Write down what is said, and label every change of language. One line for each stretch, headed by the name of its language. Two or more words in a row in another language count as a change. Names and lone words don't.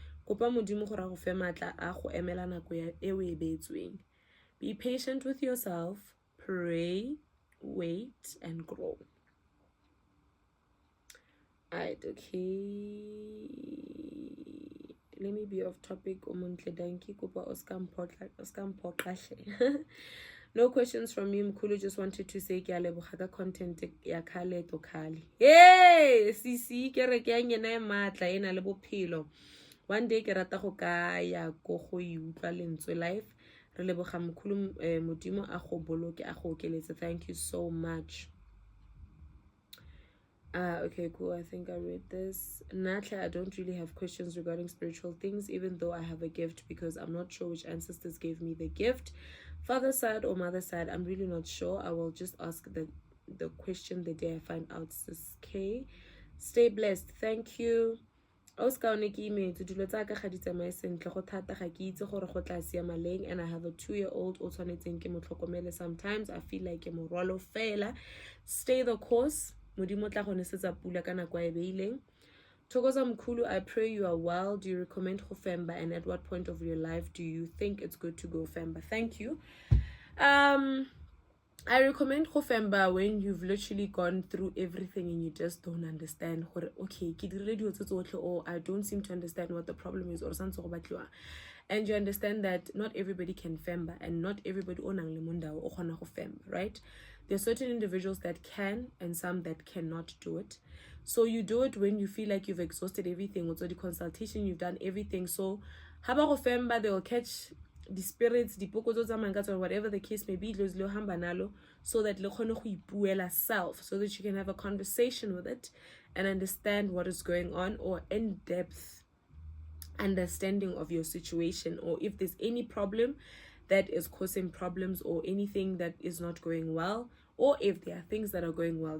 English: Be patient with yourself, pray, wait, and grow. Alright, okay. Let me be off topic. No questions from me. Mkulu just wanted to say content
Tswana: ya khale to khali. Hey, sisi ke re ke ngena matla ena le bophelo.
English: One day
Tswana: ke rata go ka ya go go utlwa lentswe live. Re leboga mkhulu modimo a go boloke a go okeletse.
English: Thank you so much. Okay, cool. I think I read this. Natla, I don't really have questions regarding spiritual things, even though I have a gift, because I'm not sure which ancestors gave me the gift. Father side or mother side, I'm really not sure. I will just ask the question the day I find out. Sis K. Stay blessed. Thank you.
Tswana: Oscar ne ke imetse dilo tsa ka ga di tsamae sentle go thata ga ke itse gore go tla siama leng,
English: and I have a 2-year-old
Tswana: o tshwanetseng ke mo tlhokomele.
English: Sometimes I feel like
Tswana: ke morwalo fela.
English: Stay the course.
Tswana: Modimo tla go nesetsa pula ka nako e beileng.
English: Thokoza mkhulu, I pray you are well. Do you recommend
Tswana: go femba,
English: and at what point of your life do you think it's good to
Tswana: go femba?
English: Thank you. I recommend
Tswana: go femba
English: when you've literally gone through everything and you just don't understand. Okay, or I don't seem to understand what the problem is, or something. and you understand that not everybody can femba, and not everybody
Tswana: onang le mundao o kgona go femba,
English: right? There are certain individuals that can and some that cannot do it. So you do it when you feel like you've exhausted everything. Also the consultation, you've done everything. So
Tswana: haba go femba,
English: they will catch the spirits, the
Tswana: pokozo tsa mangatsa,
English: or whatever the case may be, so that
Tswana: le kgone go ipuela
English: self, so that you can have a conversation with it and understand what is going on, or in-depth understanding of your situation, or if there's any problem that is causing problems, or anything that is not going well, or if there are things that are going well.